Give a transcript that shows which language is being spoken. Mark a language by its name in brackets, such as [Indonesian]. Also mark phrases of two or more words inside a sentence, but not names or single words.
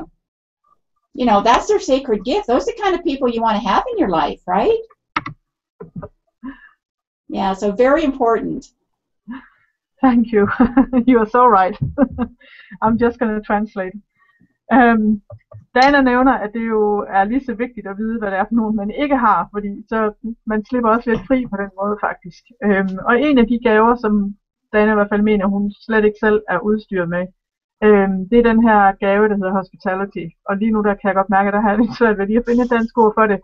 [English] You know, that's their sacred gift. Those are the kind of people you want to have in your life, right? Yeah, so very important. Thank you. You are so right. I'm just going to translate. [Danish] Dana nævner, at det jo er lige så vigtigt at vide, hvad det er for nogen, man ikke har, fordi så man slipper også lidt fri på den måde faktisk. Og en af de gaver, som Dana i hvert fald mener, hun slet ikke selv er udstyret med, det er den her gave, der hedder hospitality. Og lige nu der kan jeg godt mærke, at der har jeg lidt svært ved lige at finde et dansk ord for det.